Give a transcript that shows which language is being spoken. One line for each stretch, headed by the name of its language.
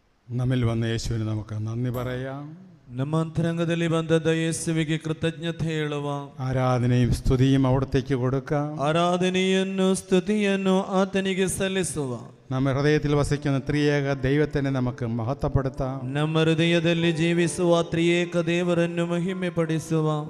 Malayalam: നമ്മിൽ വന്ന യേശുവിന് നമുക്ക് നന്ദി പറയാം.
Kannada: ನಮ್ಮ ಅಂತರಂಗದಲ್ಲಿ ಬಂದದ್ದ ಯೇಸುವಿಗೆ ಕೃತಜ್ಞತೆ ಹೇಳುವ,
Malayalam: ആരാധനയും സ്തുതിയും അവിടത്തേക്ക് കൊടുക്കാം.
Kannada: ಆರಾಧನೆಯನ್ನು ಸ್ತುತಿಯನ್ನು ಆತನಿಗೆ ಸಲ್ಲಿಸುವ, ನಮ್ಮ
Malayalam: ഹൃദയത്തിൽ വസിക്കുന്ന ത്രിയേക ദൈവത്തിനെ നമുക്ക് മഹത്വപ്പെടുത്താം.
Kannada: ನಮ್ಮ ಹೃದಯದಲ್ಲಿ ಜೀವಿಸುವ ತ್ರಿಯೇಕ ದೇವರನ್ನು ಮಹಿಮೆ ಪಡಿಸುವ.